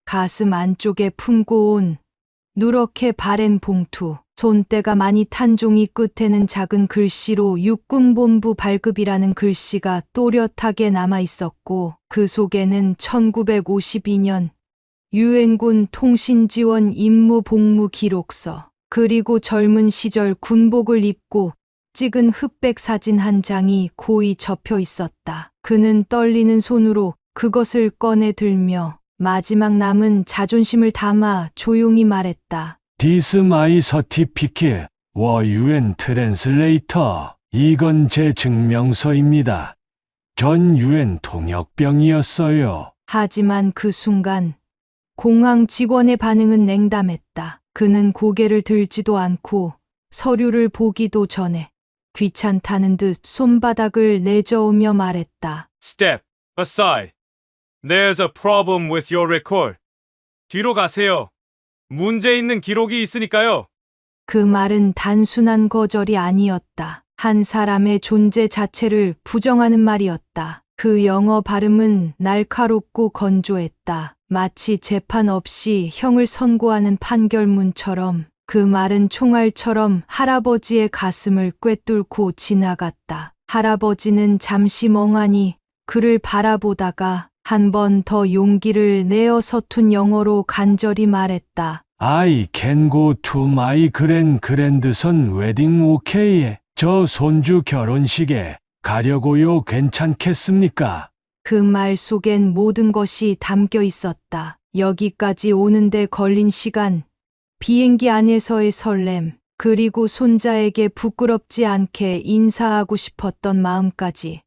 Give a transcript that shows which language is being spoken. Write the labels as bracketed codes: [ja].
[ko] 가슴 안쪽에 품고 온 누렇게 바랜 봉투, 손때가 많이 탄 종이 끝에는 작은 글씨로 육군본부 발급이라는 글씨가 또렷하게 남아 있었고 그 속에는 1952년 유엔군 통신지원 임무 복무 기록서, 그리고 젊은 시절 군복을 입고 찍은 흑백 사진 한 장이 고이 접혀 있었다. 그는 떨리는 손으로 그것을 꺼내 들며 마지막 남은 자존심을 담아 조용히 말했다. [en] This my certificate, 워 UN 트랜슬레이터. [ko] 이건 제 증명서입니다. 전 UN 통역병이었어요. 하지만 그 순간 공항 직원의 반응은 냉담했다. 그는 고개를 들지도 않고 서류를 보기도 전에 귀찮다는 듯 손바닥을 내저으며 말했다. [en] Step aside. There's a problem with your record. [ko] 뒤로 가세요. 문제 있는 기록이 있으니까요. 그 말은 단순한 거절이 아니었다. 한 사람의 존재 자체를 부정하는 말이었다. 그 영어 발음은 날카롭고 건조했다. 마치 재판 없이 형을 선고하는 판결문처럼. 그 말은 총알처럼 할아버지의 가슴을 꿰뚫고 지나갔다. 할아버지는 잠시 멍하니 그를 바라보다가 한 번 더 용기를 내어 서툰 영어로 간절히 말했다. [en] I can go to my grandson wedding okay? [ko] 저 손주 결혼식에 가려고요. 괜찮겠습니까? 그 말 속엔 모든 것이 담겨 있었다. 여기까지 오는데 걸린 시간, 비행기 안에서의 설렘, 그리고 손자에게 부끄럽지 않게 인사하고 싶었던 마음까지.